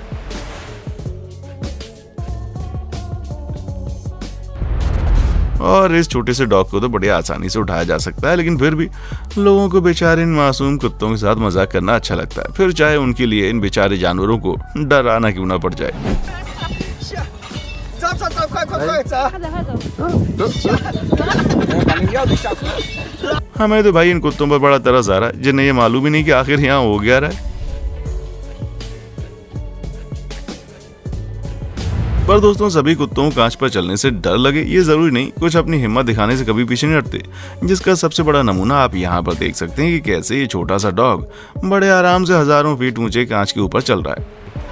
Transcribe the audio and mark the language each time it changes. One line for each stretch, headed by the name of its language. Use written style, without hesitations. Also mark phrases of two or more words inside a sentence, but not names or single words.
Hindi: और इस छोटे से डॉग को तो बड़ी आसानी से उठाया जा सकता है, लेकिन फिर भी लोगों को बेचारे इन मासूम कुत्तों के साथ मजाक करना अच्छा लगता है, फिर चाहे उनके लिए इन बेचारे जानवरों को डराना क्यों ना पड़ जाए।
Chinese: 走走走，快快快走！
Hindi: हमें तो भाई इन कुत्तों पर बड़ा तरस आ रहा है, जिन्हें ये मालूम ही नहीं कि आखिर यहाँ हो गया रहा है। पर दोस्तों, सभी कुत्तों को कांच पर चलने से डर लगे ये जरूरी नहीं, कुछ अपनी हिम्मत दिखाने से कभी पीछे नहीं हटते, जिसका सबसे बड़ा नमूना आप यहाँ पर देख सकते हैं कि कैसे ये छोटा सा डॉग बड़े आराम से हजारों फीट ऊंचे कांच के ऊपर चल रहा है।